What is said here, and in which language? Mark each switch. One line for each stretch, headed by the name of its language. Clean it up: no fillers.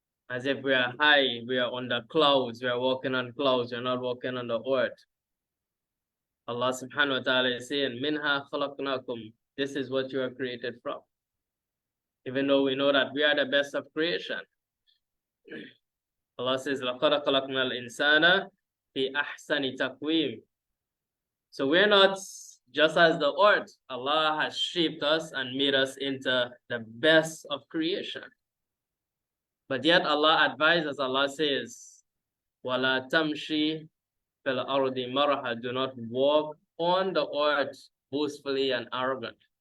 English: As if we are high, we are on the clouds, we are walking on clouds, we're not walking on the earth. Allah subhanahu wa ta'ala is saying,
Arabic: Minha khalaqnakum.
English: This is what you are created from. Even though we know that we are the best of creation. Allah says,
Arabic: لَقَدْ خَلَقْنَا الْإِنسَانَ فِي أَحْسَنِ تَقْوِيمٍ.
English: So we're not just as the earth. Allah has shaped us and made us into the best of creation. But yet Allah advises, Allah says,
Arabic: وَلَا تَمْشِي فِي الْأَرْضِ مَرَحًا.
English: Do not walk on the earth boastfully and arrogant.